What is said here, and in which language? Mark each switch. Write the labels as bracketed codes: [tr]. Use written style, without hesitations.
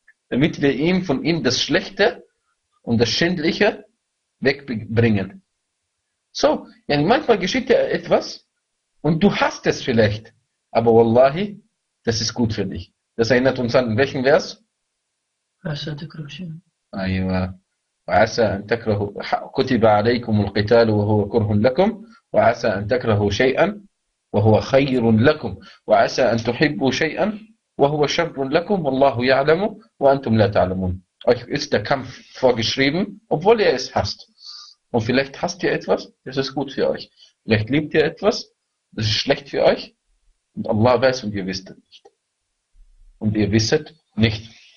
[de] Damit wir ihm von ihm das Schlechte und das Schändliche wegbringen. So, ja, manchmal geschieht dir etwas und du hast es vielleicht, aber wallahi, das ist gut für dich. Das erinnert uns an welchen Vers? Aywa. [ar] وعسى أن تكرهوا كتب عليكم القتال وهو كره لكم وعسى أن تكرهوا شيئا وهو خير لكم وعسى أن تحبوا شيئا وهو شر لكم والله يعلم وأنتم لا تعلمون. [de] Euch ist der Kampf vorgeschrieben, obwohl ihr es hasst. Und vielleicht hasst ihr etwas, das ist gut für euch. Vielleicht liebt ihr etwas, das ist schlecht für euch. Und Allah weiß und ihr wisst nicht. Und ihr wisset nicht.